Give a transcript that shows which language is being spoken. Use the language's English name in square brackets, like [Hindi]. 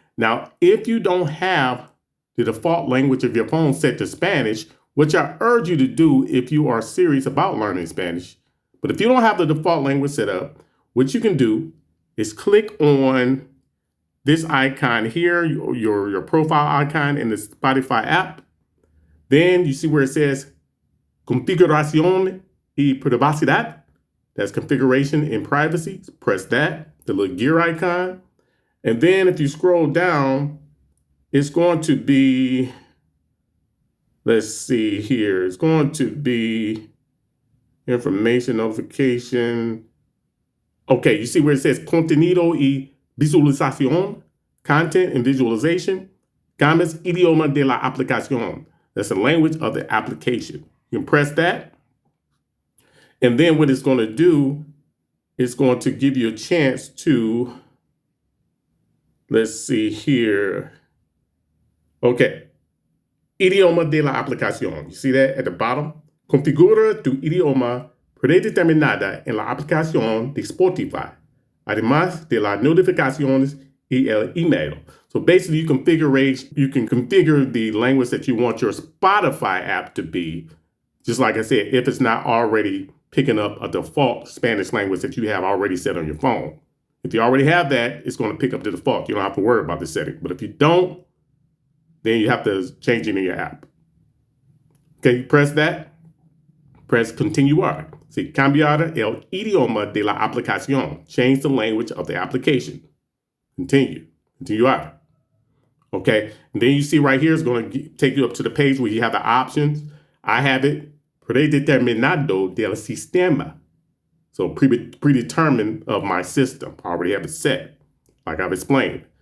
[English] Now, if you don't have the default language of your phone set to Spanish, which I urge you to do if you are serious about learning Spanish, but if you don't have the default language set up, what you can do is click on this icon here, your profile icon in the Spotify app. Then you see where it says [Spanish] Configuración y Privacidad. [English] That's configuration and privacy. Press that, the little gear icon. And then if you scroll down, it's going to be, let's see here, it's going to be information notification. Okay, you see where it says [Spanish] contenido y visualización, [English] content and visualization. [Spanish] Cambias idioma de la aplicación. [English] That's the language of the application. You can press that. And then what it's going to do is going to give you a chance to, let's see here. Okay. [Spanish] Idioma de la aplicación. [English] You see that at the bottom? [Spanish] Configura tu idioma predeterminada en la aplicación de Spotify, además de las notificaciones y el email. [English] So basically you can configure the language that you want your Spotify app to be, just like I said, if it's not already picking up a default Spanish language that you have already set on your phone. If you already have that, it's going to pick up the default. You don't have to worry about the setting. But if you don't, then you have to change it in your app. Okay, press that. Press continuar. [Spanish] See, cambiar el idioma de la aplicación. [English] Change the language of the application. Continue. Continuar. Okay, and then you see right here, it's going to take you up to the page where you have the options. I have it [Spanish] predeterminado del sistema. [English] So predetermined of my system. I already have it set, like I've explained.